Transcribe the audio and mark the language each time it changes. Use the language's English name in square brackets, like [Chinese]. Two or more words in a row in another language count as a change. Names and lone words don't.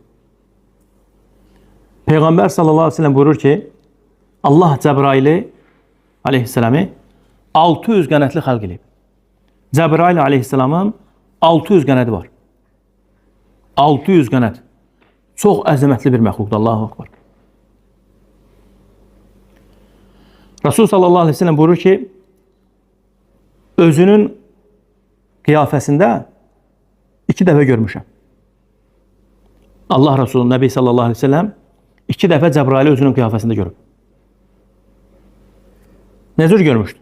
[Azerbaijani] Peyğəmbər [Arabic] صلى الله عليه وسلم [Azerbaijani] buyurur ki, Allah Cəbraili aleyhissalamı 600 qənətli xalq edib. Cəbrail aleyhissalamın 600 qənəti var. 600 qənət. Çox əzəmətli bir məxluqdur. [Arabic] الله أكبر. [Azerbaijani] Rasul [Arabic] صلى الله عليه وسلم [Azerbaijani] buyurur ki, özünün qiyafəsində 2 dəfə görmüşəm. Allah Resulü Nəbi [Arabic] صلى الله عليه وسلم [Azerbaijani] 2 dəfə Cəbraili özünün qiyafəsində görüb. Nə cür görmüşdü?